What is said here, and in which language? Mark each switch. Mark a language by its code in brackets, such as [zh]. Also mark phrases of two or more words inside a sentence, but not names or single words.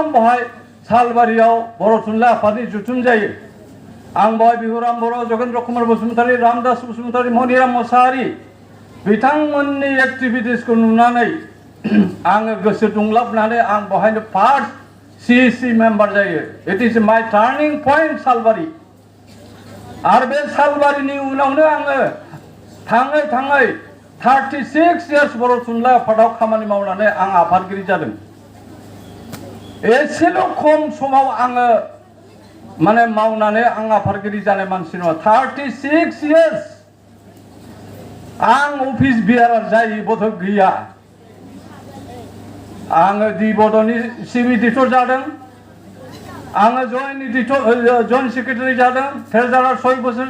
[brx] बहाय सालबारियाव बर' थुनलाइ आफादनि जथुम जायो आं बहाय बिहुराम बर' जगेन्द्र कुमार बसुमतारी रामदास बसुमतारी मनिराम मोसाहारि बिथांमोननि एक्टिभिटिसखौ नुनानै आङो गोसो दुंलाबनानै आं बहायनो [en] first CEC member [brx] जायो [en] it is my turning point [brx] सालबारि आरो बे सालबारिनि उनावनो आङो थाङै थाङै 36 इयार्स बर' थुनलाइ आफादाव खामानि मावनानै आं आफादगिरि जादों एसेल' खम समाव आङो माने मावनानै आं आफादगिरि जानाय मानसि नङा 36 इयार्स आं [en] office bearer [brx] जायै बोथ' गैया आङो दि बड'नि [en] chief editor [brx] जादों आङो [en] joint secretary [brx] जादों ट्रेजारार 6 बोसोर